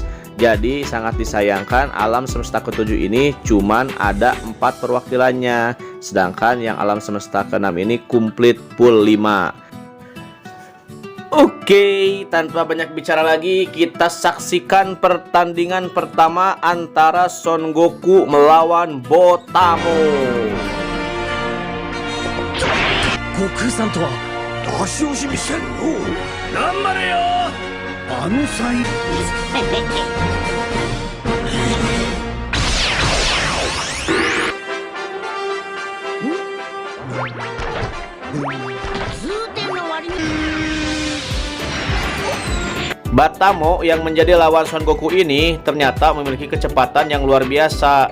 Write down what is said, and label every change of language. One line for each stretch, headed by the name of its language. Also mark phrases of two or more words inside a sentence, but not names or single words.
Indonesian: Jadi sangat disayangkan alam semesta ke-7 ini cuman ada 4 perwakilannya, sedangkan yang alam semesta ke-6 ini komplit full 5. Oke, tanpa banyak bicara lagi, kita saksikan pertandingan pertama antara Son Goku melawan Botamo.
Japanese: Goku-sanとは出し惜しみせんの。頑張れよ。あの際。
Indonesian: Botamo yang menjadi lawan Son Goku ini ternyata memiliki kecepatan yang luar biasa.